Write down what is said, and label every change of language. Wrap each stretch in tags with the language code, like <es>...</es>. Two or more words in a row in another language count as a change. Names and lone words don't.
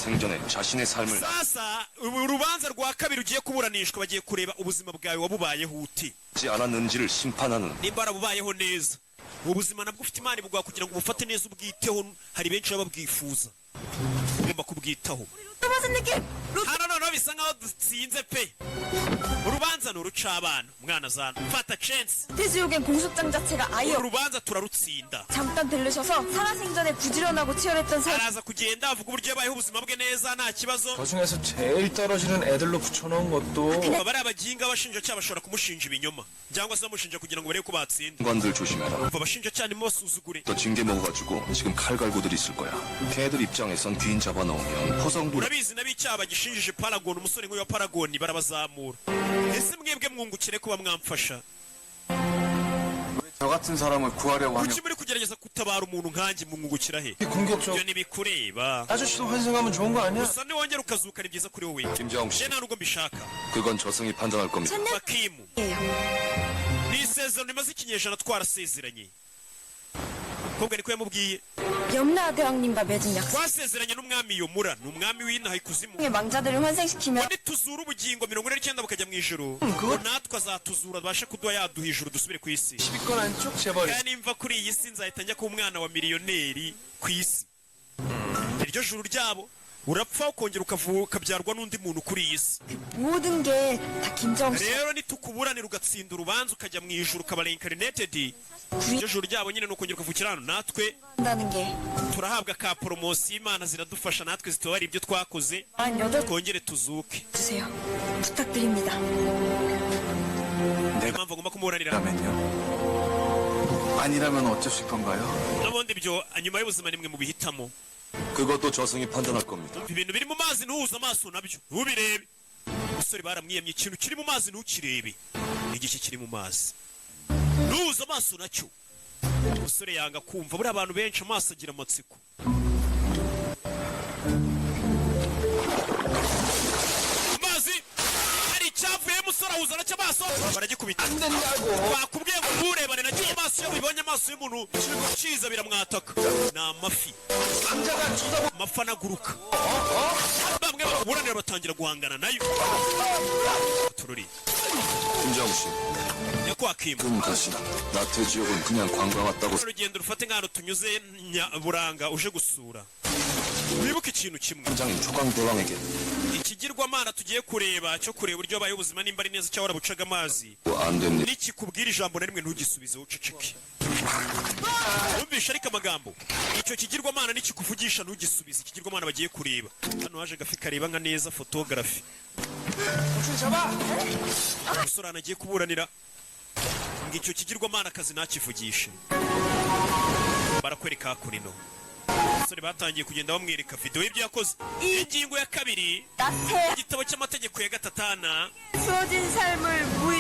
<rw>sasa urubanza rwa kabiri ugiye kuburanishwa bagiye kureba ubuzima bwawe wabubayeho ute nimba warabubayeho neza ubuzima nabwo ufite Imana ibugwa kugira ngo ubufate neza ubwiteho hari benshi baba babwifuza ugomba kubwitaho hano bisa nkaho dutsinze pe urubanza nuruca abana umwana zana fata chance</rw> <ko>태지옥의 공소장 자체가 아예</ko> <rw>urubanza turarutsinda</rw> <ko>잠깐 들르셔서 살아생전에 부지런하고 치열했던 사람</ko> <rw>araza kugenda avuga uburyo yabayeho ubuzima bwe neza nta kibazo</rw> <ko>그 중에서 제일 떨어지는 애들로 붙여놓은 것도</ko> <rw>bari abaginga bashinjacyaha bashobora kumushinja ibinyoma cyangwa se bamushinja kugira ngo barebe ko batsinda</rw> <ko>관들 조심해라.</ko> <rw>abashinjacyaha nimwe basuzugure</rw> <ko>또 징계 먹어가지고 지금 칼 갈고들 있을 거야. 걔들 입장에선 귀인 잡아넣으면 포성도</ko> <rw>urabizi n'abicyaha bagishinjije Paragon umusore nk'uyu wa Paragon barabazamura ese mwebwe mwungukire kuba mwamfasha</rw> <ko>저 같은 사람을 구하려고 하면</ko> <rw>kuki muri kugerageza gutabara umuntu nkanjye mwungukira he</rw> <ko>공격적</ko> <rw>ibyo ntibikureba</rw> <ko>아저씨도 환생하면 좋은 거 아니야?</ko> <rw>gusa niwongera ukazuka ni byiza kuri wowe</rw> <ko>김정욱 씨,</ko> <rw>je nta nubwo mbishaka</rw> <ko>그건 저승이 판단할 겁니다.</ko> <rw>Bakimu ni isezerano rimaze ikinyejana twarasezeranye kobwa niko yamubwiye</rw> <ko>염라대왕님과 맺은 약속</ko> <rw>twasezeranye n'umwami Yomura ni umwami w'inaha ikuzimu</rw> <ko>의 망자들을 환생시키며</ko> <rw>nituzura ubugingo 49 bukajya mu ijuru ngo natwe azatuzura abashe kuduha yaduha ijuru dusubire ku isi</rw> <ko>10위권 안쪽 재벌이</ko> <rw>kandi nimva kuri iyi si nzahita njya ku mwana wa miliyoneri ku isi iryo juru ryabo urapfa ukongera ukabyarwa n'undi muntu kuri iyi si</rw> <ko>모든 게 다 김정수</ko> <rw>rero nitukuburanira ugatsinda urubanza ukajya mu ijuru ukaba reincarnated iryo juru ryabo nyine ni ukongera ukavukira hano natwe</rw> <ko>한다는 게</ko> <rw>turahabwa ka poromosiyo Imana ziradufasha natwe zitubara ibyo twakoze 48 twongere tuzuke</rw> <ko>주세요. 부탁드립니다.</ko> <rw>niyo mpamvu agomba kumuburanira</rw> <ko>아니라면 어쩌실 건가요?</ko> <rw>n'ubundi ibyo nyuma y'ubuzima nimwe mu bihitamo</rw> <ko>그것도 저승이 판단할 겁니다.</ko> <rw>ibintu biri mu mazi ntuhuze amaso nabyo ntubirebe umusore baramwiyamye ikintu kiri mu mazi ntukirebe igice kiri mu mazi ntuhuze amaso nacyo umusore yanga kumva buriya abantu benshi amaso agira amatsiko amazi hari icyavuye umusore ahuza nacyo amaso baragikubita bakubwiye ngo nturebane nacyo amaso iyo bibonye amaso y'umuntu kiza biramwataka ni amafi amafi anaguruka bamwe baburanira batangira guhangana nayo tururi</rw> <ko>김정욱 씨,</ko> <rw>nyakwakimu</rw> <ko>그럼 다시 나태지역은 그냥 관광 왔다고</ko> <rw>urugendo rufate nk'ahantu tunyuze Buranga uje gusura wibuke ikintu kimwe</rw> <ko>현장인 초강대왕에게</ko> <rw>ikigirwamana tugiye kureba cyo kureba uburyo baye ubuzima nimba ari neza cyangwa warabucaga amazi</rw> <ko>안 됐네.</ko> <rw>nikikubwira ijambo na rimwe ntugisubize uceceke wumvisha ariko amagambo icyo kigirwamana nikikuvugisha ntugisubize ikigirwamana bagiye kureba hano haje gafi kareba nka neza photography umusore anagiye kuburanira ngo icyo kigirwamana akazi ntakivugishe barakwereka hakurino abasore batangiye kugenda bamwereka video y'ibyo yakoze ingingo ya kabiri</rw> <ko>나태</ko> <rw>igitabo cy'amategeko ya gatatana</rw> <ko>수호진 삶을 무의</ko>